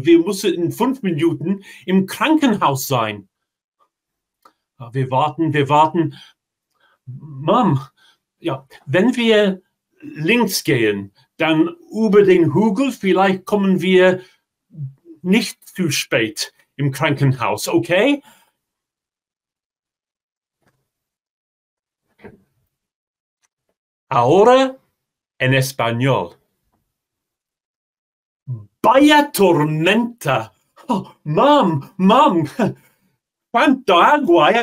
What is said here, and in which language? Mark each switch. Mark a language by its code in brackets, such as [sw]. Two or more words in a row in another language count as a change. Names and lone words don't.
[de] Wir müssen in 5 Minuten im Krankenhaus sein. Wir warten. Mom, ja, wenn wir links gehen, dann über den Hügel, vielleicht kommen wir nicht zu spät im Krankenhaus, okay? [es] Ahora en español. Vaya tormenta. Oh, Mom, cuánta agua.